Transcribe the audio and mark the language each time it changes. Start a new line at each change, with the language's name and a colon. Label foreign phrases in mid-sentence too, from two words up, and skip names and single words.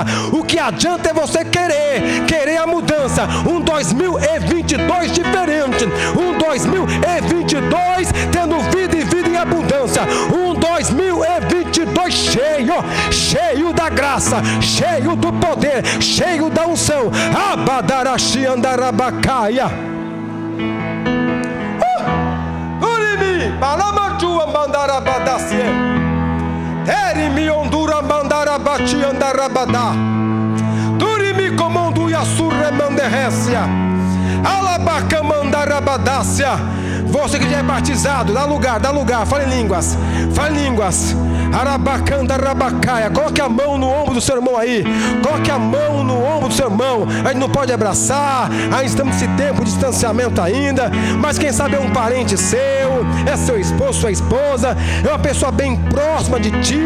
Portuguese: O que adianta é você querer a mudança. 2022 diferente. 2022 tendo vida e vida em abundância. 2022 cheio da graça, cheio do poder, cheio da unção. Abadarashi andarabacaia. Urimi, balamaju ambandarabadacie. Terimi ondura mandarabati andarabadá. Durimi comandu yasurre manderrécia. Alabaca mandarabadácia. Você que já é batizado, dá lugar, fala em línguas, Arabacanda, rabacaia. Coloque a mão no ombro do seu irmão aí, coloque a mão no ombro do seu irmão. A gente não pode abraçar, ainda estamos nesse tempo de distanciamento ainda, mas quem sabe é um parente seu, é seu esposo, sua esposa, é uma pessoa bem próxima de ti.